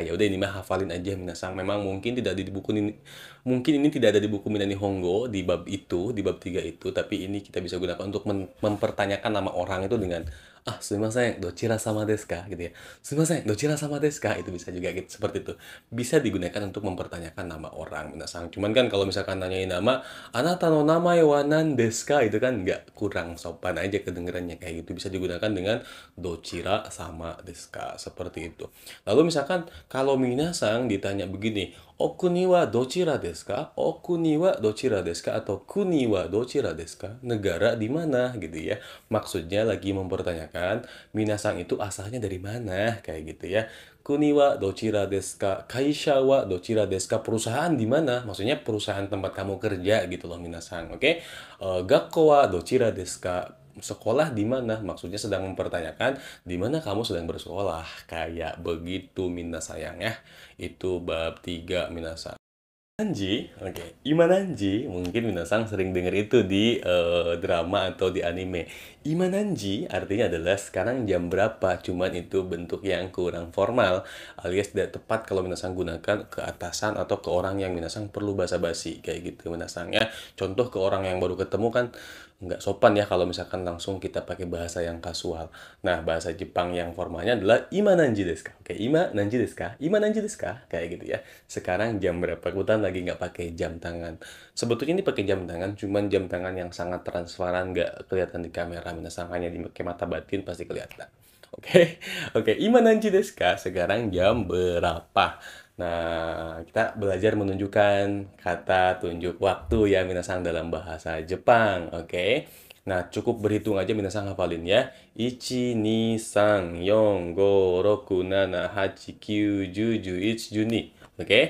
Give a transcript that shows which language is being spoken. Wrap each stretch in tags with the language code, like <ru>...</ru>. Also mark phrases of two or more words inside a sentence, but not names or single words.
<id>Ya udah ini mah hafalin aja minasang. Memang mungkin tidak ada di buku ini, mungkin ini tidak ada di buku Minani Hongo di bab itu, di bab 3 itu, tapi ini kita bisa gunakan untuk mempertanyakan nama orang itu dengan</id> <ja>すみません、どちらさまですか?</ja> <id>Gitu ya.</id> <ja>すみません、どちらさまですか?</ja> <id>Itu bisa juga gitu, seperti itu. Bisa digunakan untuk mempertanyakan nama orang minasang. Cuman kan kalau misalkan nanyain nama,</id> <ja>あなたのなまえはなんですか?</ja> <id>Itu kan nggak, kurang sopan aja kedengerannya kayak gitu. Bisa digunakan dengan</id> <ja>どちらさまですか,</ja> <id>seperti itu. Lalu misalkan kalau minasang ditanya begini,</id> <ja>おくにはどちらですか? おくにはどちらですか? Atau くにはどちらですか?</ja> <id>Negara di mana gitu ya. Maksudnya lagi mempertanyakan minasang itu asalnya dari mana kayak gitu ya.</id> <ja>くにはどちらですか? かいしゃはどちらですか?</ja> <id>Perusahaan di mana? Maksudnya perusahaan tempat kamu kerja gitu loh minasang. Oke.</id> <ja>がっこうはどちらですか?</ja> <id>Sekolah di mana? Maksudnya sedang mempertanyakan di mana kamu sedang bersekolah. Kayak begitu minasayang ya. Itu bab 3 minasang. Imananji, oke. Imananji, mungkin minasang sering dengar itu di drama atau di anime. Imananji artinya adalah sekarang jam berapa, cuman itu bentuk yang kurang formal, alias tidak tepat kalau minasang gunakan ke atasan atau ke orang yang minasang perlu basa-basi, kayak gitu minasang ya. Contoh ke orang yang baru ketemu kan nggak sopan ya kalau misalkan langsung kita pakai bahasa yang kasual. Nah, bahasa Jepang yang formalnya adalah</id> <ja>いまなんじですか? Oke, いまなんじですか? いまなんじですか?</ja> <id>Kayak gitu ya. Sekarang jam berapa? Kebetulan lagi nggak pakai jam tangan. Sebetulnya ini pakai jam tangan, cuman jam tangan yang sangat transparan, nggak kelihatan di kamera. Minasang hanya dipakai mata batin pasti kelihatan. Oke, oke.</id> <ja>いまなんじですか?</ja> <id>Sekarang jam berapa? Nah, kita belajar menunjukkan kata tunjuk waktu ya minasang dalam bahasa Jepang, oke? Nah, cukup berhitung aja minasang hafalin ya. 1, 2, 3, 4, 5, 6, 7, 8, 9, 10, 11, 12. Oke?</id>